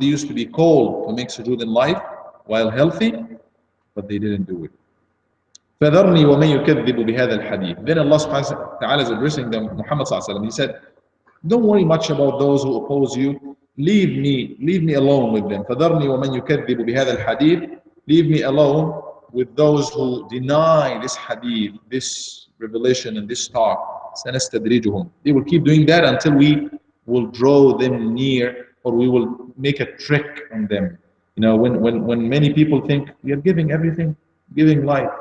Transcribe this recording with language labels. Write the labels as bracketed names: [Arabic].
[English] They used to be called to make sujood in life while healthy, but they didn't do it. [Arabic] فذرني ومن يكذب بهذا الحديث. [English] Then Allah subhanahu wa ta'ala is addressing them, Muhammad sallallahu alaihi wasallam. He said, don't worry much about those who oppose you. Leave me alone with them. [Arabic] فذرني ومن يكذب بهذا الحديث. [English] Leave me alone with those who deny this hadith, this revelation and this talk. [Arabic] سنستدرجهم. [English] They will keep doing that until we will draw them near, or we will make a trick on them. You know, when many people think we are giving everything, giving life.